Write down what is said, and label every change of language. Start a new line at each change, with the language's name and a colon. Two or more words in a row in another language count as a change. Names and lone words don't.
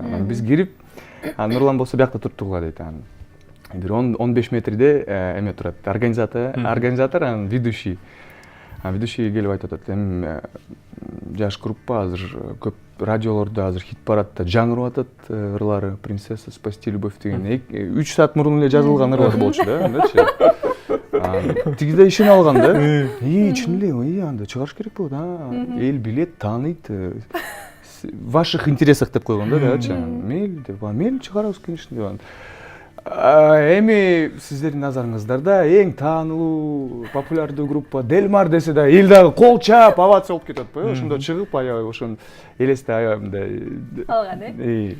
Kyrgyz: Анан биз кирип, Нурлан болсо биякта туруп тургула дейт. Анан бир 15 метрде эме турат, организатор, анан ведущий. Ведущий келип айтып атат, эми жаш группа азыр көп радиолордо азыр хит парадта жаңырып атат ырлары, принцесса,
Russian: спасти любовь
Kyrgyz: деген 3 саат мурун эле жазылган ырлар болчу да, андачы. Тигиде ишене алган да. Чын эле, анда чыгарыш керек болот. Эл билет, тааныйт.
Russian: Ваших интересах
Kyrgyz: деп койгон да, дагычы. Мейли деп, мейли чыгарабыз конечно деп. Эми сиздердин назарыңыздарда эң таанылуу, популярдуу группа Delmar десе да, эл дагы кол чаап, овация болуп кетет го. Ошондо чыгып, аябай ошону элесте аябай мындай алган,